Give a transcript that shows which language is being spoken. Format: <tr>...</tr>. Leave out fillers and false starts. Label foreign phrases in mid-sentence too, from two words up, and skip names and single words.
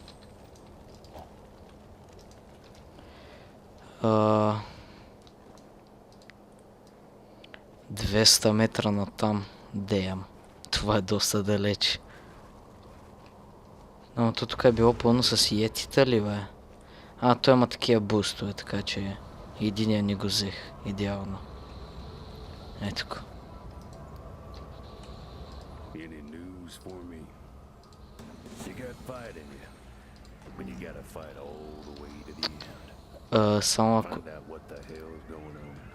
<bg>200 метра натам. Деям. Това е доста далеч. Но то тук е било пълно с йетита ли, бе? Той има такива бустове, така че единия не го взех. Идеално. Ето го.</bg> <en>Any news for me? You got fight in you, but you gotta fight all the way to the end.</en> <bg>Само ако...</bg> <en>Find out what the hell's going on.</en>